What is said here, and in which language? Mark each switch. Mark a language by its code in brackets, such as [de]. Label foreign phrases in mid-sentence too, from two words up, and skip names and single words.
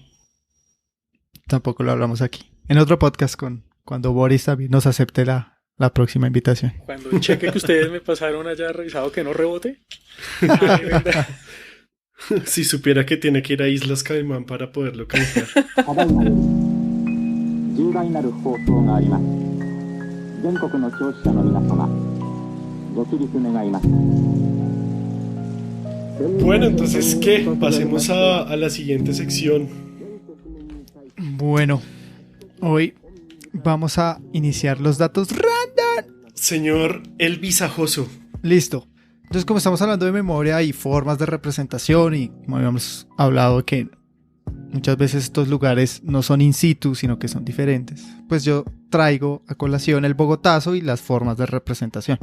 [es] Tampoco lo hablamos aquí. En otro podcast cuando Boris también nos acepte la próxima invitación. Cuando el cheque que ustedes me pasaron haya revisado que no rebote. Si supiera que tiene que ir a Islas Caimán para poder localizar. [ja] ただいまより重大なる放送があります。全国の聴取者の皆様、ご起立願います。 [es] Bueno, entonces, ¿qué? Pasemos a la siguiente sección. Bueno, hoy vamos a iniciar los datos random. Señor El Visajoso. Listo. Entonces, como estamos hablando de memoria y formas de representación y como habíamos hablado que muchas veces estos lugares no son [la] in situ, [es] sino que son diferentes, pues yo traigo a colación el Bogotazo y las formas de representación.